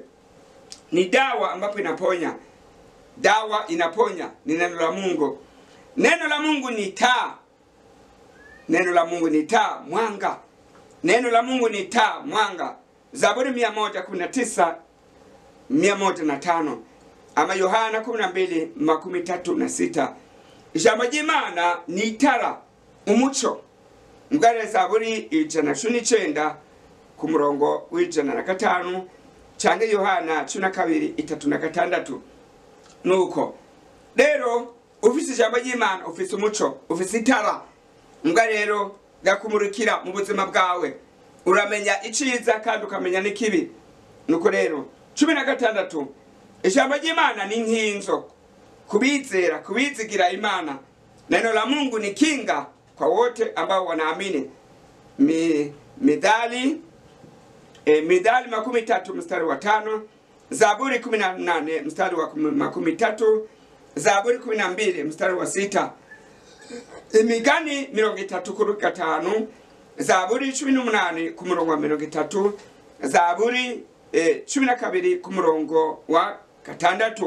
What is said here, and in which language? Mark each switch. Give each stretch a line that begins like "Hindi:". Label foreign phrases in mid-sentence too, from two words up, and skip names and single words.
Swahili: Ni dawa ambapo inaponya. Dawa inaponya ni neno la Mungu. Neno la Mungu ni taa. Neno la Mungu ni taa, mwanga. Neno la Mungu ni taa, mwanga. Zaburi 119:105. Ama Yohana 12:36.
Rundi: Ijambo ry'Imana ni itara, umuco. Mugare Zaburi 119:105 canke Yohana 12:3-6. Nuko rero ufise ijambo ry'Imana, ufise umuco, ufise itara. Mbwa rero gakumurikira mu buzima bwawe, uramenya iciza kandi ukamenya n'ikibi. Nuko rero 16, ijambo ry'Imana ni nkinzo kubizera, kubizigira Imana.
Swahili: Neno la Mungu ni kinga kwa wote ambao wanaamini. Midali 13:5, Zaburi 18:30, Zaburi 12:6, Imigani 30:5, Zaburi 18:30, Zaburi 12:6.